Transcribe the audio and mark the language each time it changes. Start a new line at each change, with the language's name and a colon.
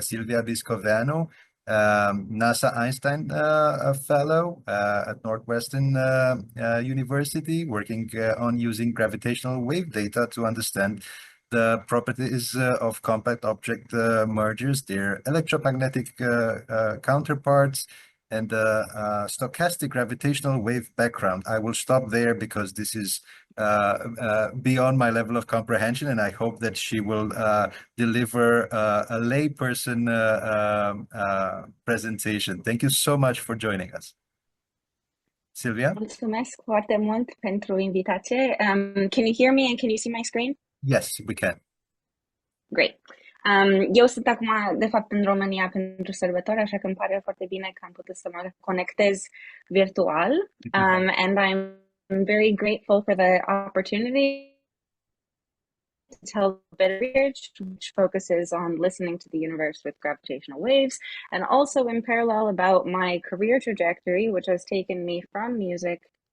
English: Sylvia Biscoveanu, NASA Einstein Fellow at Northwestern University, working on using gravitational wave data to understand the properties of compact object mergers, their electromagnetic counterparts, and stochastic gravitational wave background. I will stop there because this is beyond my level of comprehension, and I hope that she will deliver a layperson presentation. Thank you so much for joining us. Sylvia?
Romanian: Mulțumesc foarte mult pentru invitație.
English: Can you hear me and can you see my screen? Yes, we can. Great.
Romanian: Eu sunt acum, de fapt, în România pentru sărbători, așa că îmi pare foarte bine că am putut să mă conectez virtual.
English: And I'm very grateful for the opportunity to tell a bit of research, which focuses on listening to the universe with gravitational waves, and also in parallel about my career trajectory, which has taken me from music.